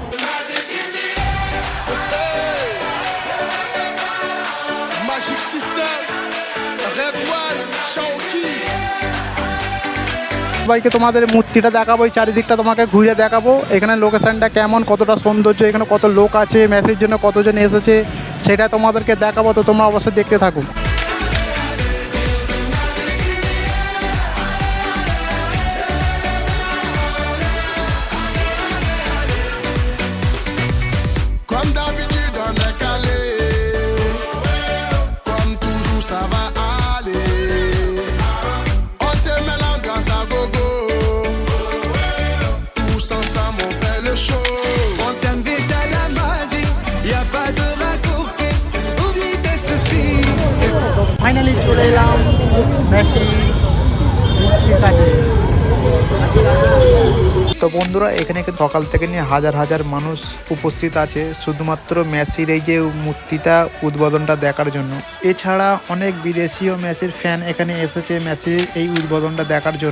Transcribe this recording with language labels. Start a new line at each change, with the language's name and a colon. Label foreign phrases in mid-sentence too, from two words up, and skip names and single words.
Bangla: সবাইকে তোমাদের মূর্তিটা দেখাবো, এই চারিদিকটা তোমাকে ঘুরে দেখাবো। এখানে লোকেশনটা কেমন, কতটা সৌন্দর্য, এখানে কত লোক আছে, মেসের জন্য কতজন এসেছে সেটা তোমাদেরকে দেখাবো। তো তোমরা অবশ্যই দেখতে থাকো।
French: Comme d'habitude, on est calé. Comme toujours, ça va aller. On te met l'ambiance à gogo. Tous ensemble, on fait le show. On t'invite à la magie, y a pas de raccourci. Oublie tes soucis.
Bangla: ফাইনালি চলে এলাম মেসি মূর্তির কাছে। তো বন্ধুরা, এখানে কিন্তু সকাল থেকে নিয়ে হাজার হাজার মানুষ উপস্থিত আছে শুধুমাত্র মেসির এই যে মূর্তিটা উদ্বোধনটা দেখার জন্য। এছাড়া অনেক বিদেশিও মেসির ফ্যান এখানে এসেছে মেসির এই উদ্বোধনটা দেখার জন্য।